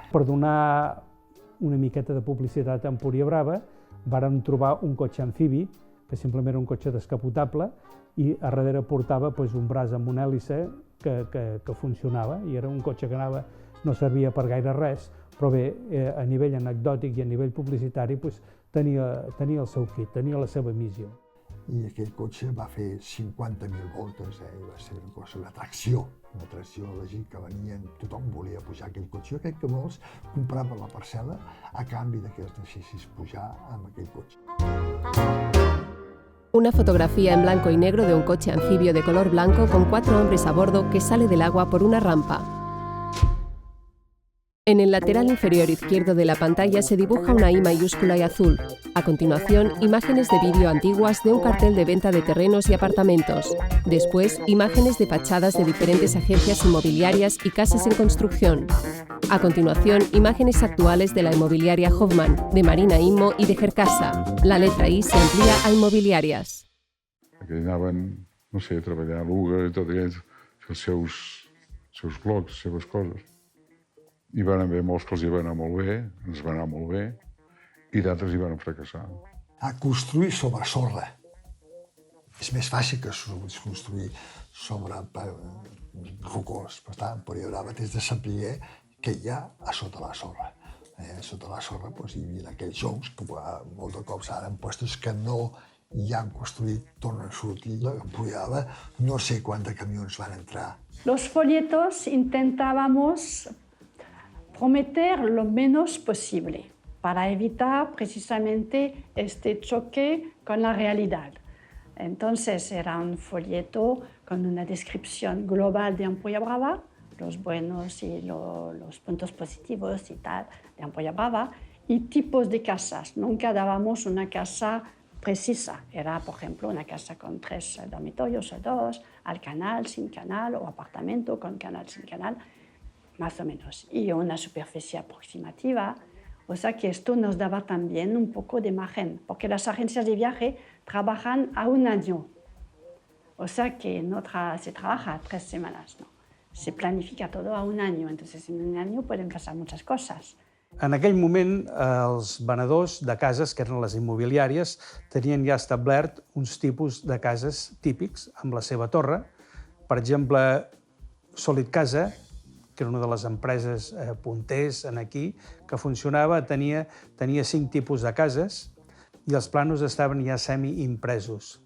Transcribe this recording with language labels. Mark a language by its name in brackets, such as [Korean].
[Catalan] Per donar una miqueta de publicitat a Empúria Brava, vàrem trobar un cotxe amfibi, que simplement era un cotxe descapotable, i a darrere portava un braç amb una hèlice que funcionava, i era un cotxe que no servia per gaire res, però bé, a nivell anecdòtic i a nivell publicitari tenia el seu kit, tenia la seva missió. I aquell cotxe va fer 50.000 voltes, i va ser una atracció, la gent que venien, tothom volia pujar aquell cotxe. Jo crec que molts compraven la parcel·la a canvi que els deixessis pujar amb aquell cotxe. [Spanish] Una fotografía en blanco y negro de un coche anfibio de color blanco con 4 hombres a bordo que sale del agua por una rampa. En el lateral inferior izquierdo de la pantalla se dibuja una I mayúscula y azul. A continuación, imágenes de vídeo antiguas de un cartel de venta de terrenos y apartamentos. Después, imágenes de fachadas de diferentes agencias inmobiliarias y casas en construcción. A continuación, imágenes actuales de la inmobiliaria Hoffman, de Marina Immo y de Gercasa. La letra I se amplía a inmobiliarias. [Catalan] Que anaven, no sé, a treballar a l'UGA i tot aquells, els seus blocs, les seves coses. Hi van haver molts que els hi va anar molt bé, ens va anar molt bé, i d'altres hi van fracassar. A construir sobre sorra és més fàcil que construir sobre rocós. Per tant, Empúria Brava tens de saber que hi ha a sota la sorra. Sota la sorra hi havia aquells joncs que molts de cops ara en puestos que no hi han construït, tornen a sortir. L'ampollava, no sé quants camions van entrar. [Spanish] Los folletos intentábamos prometer lo menos posible para evitar precisamente este choque con la realidad. Entonces era un folleto con una descripción global de Ampolla Brava, los buenos y los puntos positivos y tal de Ampolla Brava, y tipos de casas. Nunca dábamos una casa precisa. Era, por ejemplo, una casa con 3 dormitorios o 2, al canal, sin canal, o apartamento con canal, sin canal, más o menos. Y una superficie aproximativa. O sea que esto nos daba también un poco de margen, porque las agencias de viaje trabajan a 1 año. O sea que no se trabaja 3 semanas, no. Se planifica todo a 1 año, entonces en 1 año pueden pasar muchas cosas. [Catalan] En aquell moment, els venedors de cases, que eren les immobiliàries, tenien ja establert uns tipus de cases típics amb la seva torre. Per exemple, Solid Casa, que era una de les empreses punters aquí, que funcionava, tenia 5 tipus de cases i els planos estaven ja semi-impresos.